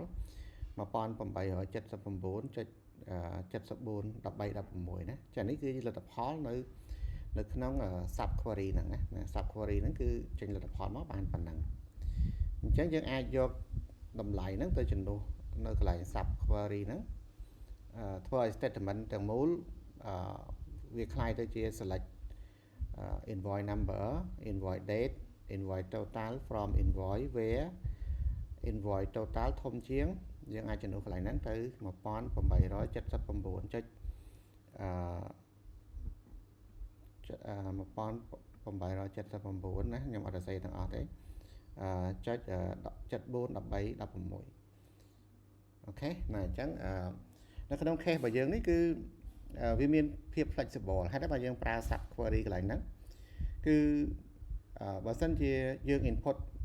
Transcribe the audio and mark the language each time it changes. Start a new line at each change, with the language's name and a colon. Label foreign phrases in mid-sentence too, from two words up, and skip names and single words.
Khmer: 1879.74 1316 ណាចានេះគឺលទ្ធផលនៅក្នុង
English: sub query
Khmer: ហ្នឹងណា
English: sub query
Khmer: ហ្នឹងគឺចេញលទ្ធផលមកបានប៉ុណ្ណឹងអញ្ចឹងយើងអាចយកតម្លៃហ្នឹងទៅជំនួសនៅកន្លែង
English: sub query
Khmer: ហ្នឹងធ្វើឲ្យ statement ទាំងមូលវាคล้ายទៅជា
English: select invoice number invoice date invoice total from invoice where invoice total
Khmer: ធំជាងយើងអាចជំនួសកន្លែងហ្នឹងទៅ 1879.14 879ណាខ្ញុំអត់សរសេរទាំងអស់ទេចុច74 13 16អូខេណាអញ្ចឹងនៅក្នុង case របស់យើងនេះគឺវាមានភាព flexible ហេតុតែបើយើងប្រើ
English: sub query
Khmer: កន្លែងហ្នឹងគឺបើសិនជាយើង input